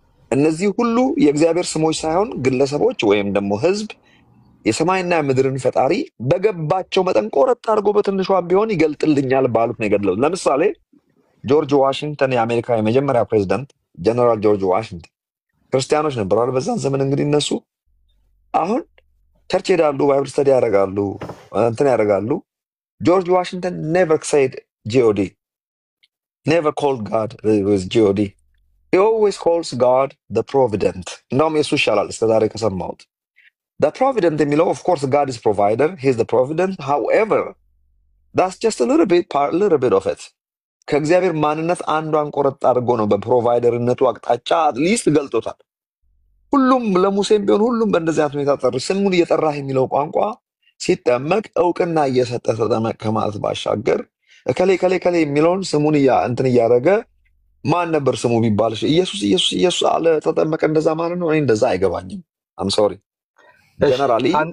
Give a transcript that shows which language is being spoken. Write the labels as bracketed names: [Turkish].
[Amharic] እነዚህ ሁሉ የእግዚአብሔር ስሞች ሳይሆን ግለሰቦች ወይም ደግሞ ህዝብ የሰማይና የምድርን ፈጣሪ በገባቸው መጠን ቆረጥ አድርጎ በትንሿ ቢሆን ይገልጥልኛል ባሉት ነው የገድለው። ለምሳሌ ጆርጅ ዋሽንግተን የአሜሪካ የመጀመሪያ ፕሬዚዳንት ጀነራል ጆርጅ ዋሽንግተን ክርስቲያኖች ነበሩ አይደል? በዛን ዘመን እንግዲህ እነሱ አሁን ቸርች ሄዳሉ፣ ባይብል ስተዲ ያደርጋሉ፣ እንትን ያደርጋሉ። ጆርጅ ዋሽንግተን ኔቨር [English] said God, never called God with God. He always calls God the provident. [Amharic] እንደውም የሱ ይሻላል እስከዛሬ ከሰማሁት። [English] The provident የሚለው of course God is provider, he is the provident. However, that's just a little bit of it. [Amharic] ከእግዚአብሔር ማንነት አንዷን ቆረጥ አድርጎ ነው በፕሮቫይደርነቱ አቅጣጫ አትሊስት ገልጦታል። ሁሉም ለሙሴም ቢሆን ሁሉም በእንደዚህ አይነት ሁኔታ ጠሩ። ስሙን እየጠራህ የሚለው ቋንቋ ሲጠመቅ እውቅና እየሰጠ ተጠመቅ ከማለት ባሻገር እከሌ የሚለውን ስሙን እንትን እያደረገ ማን ነበር ስሙ ቢባል ኢየሱስ አለ ተጠመቀ፣ እንደዛ ማለት ነው። እኔ እንደዛ አይገባኝም። አም ሶሪ ጀነራሊ